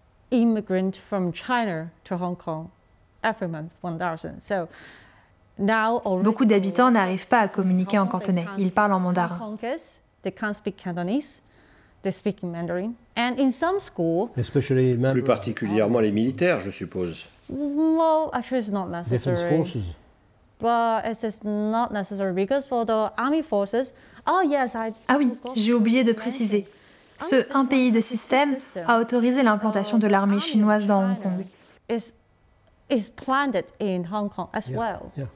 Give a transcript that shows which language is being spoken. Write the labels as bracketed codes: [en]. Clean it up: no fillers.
[en] Immigrants from China to Hong Kong every month, 1,000. So now [fr] beaucoup d'habitants n'arrivent pas à communiquer en cantonais. Ils parlent en mandarin. [en] They can't speak Cantonese. They speak Mandarin. And in some schools, [fr] plus particulièrement les militaires, je suppose. [en] Well, actually, it's not necessary. Defense forces. But it's not necessary because for the army forces, [fr] ah oui, j'ai oublié de préciser. Ce un pays deux systèmes a autorisé l'implantation de l'armée chinoise dans Hong Kong. [en] Is planted in Hong Kong as well.